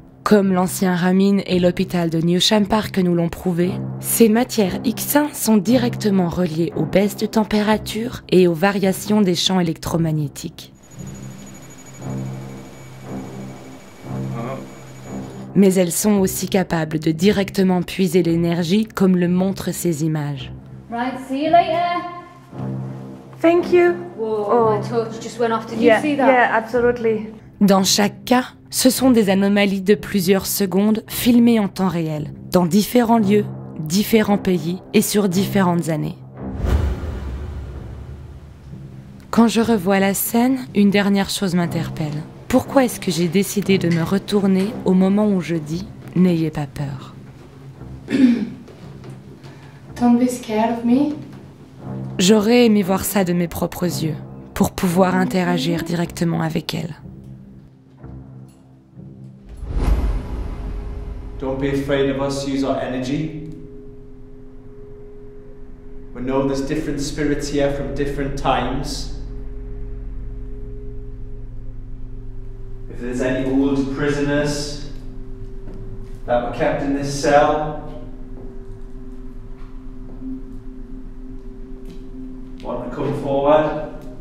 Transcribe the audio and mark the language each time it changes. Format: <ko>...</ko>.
<fr>Comme l'ancien Ramin et l'hôpital de Newsham Park nous l'ont prouvé, ces matières X1 sont directement reliées aux baisses de température et aux variations des champs électromagnétiques. Mais elles sont aussi capables de directement puiser l'énergie comme le montrent ces images.</fr> <en>Right, see you later. Thank you. Whoa, my torch just went off. Did you see that? Yeah, absolutely.</en> <fr>Dans chaque cas, ce sont des anomalies de plusieurs secondes filmées en temps réel, dans différents lieux, différents pays et sur différentes années. Quand je revois la scène, une dernière chose m'interpelle. Pourquoi est-ce que j'ai décidé de me retourner au moment où je dis « N'ayez pas peur ».</fr> <en>Don't be scared of me.</en> <fr>J'aurais aimé voir ça de mes propres yeux, pour pouvoir interagir directement avec elle.</fr> <en>Don't be afraid of us, use our energy. We know there's different spirits here from different times. If there's any old prisoners that were kept in this cell, want to come forward?</en>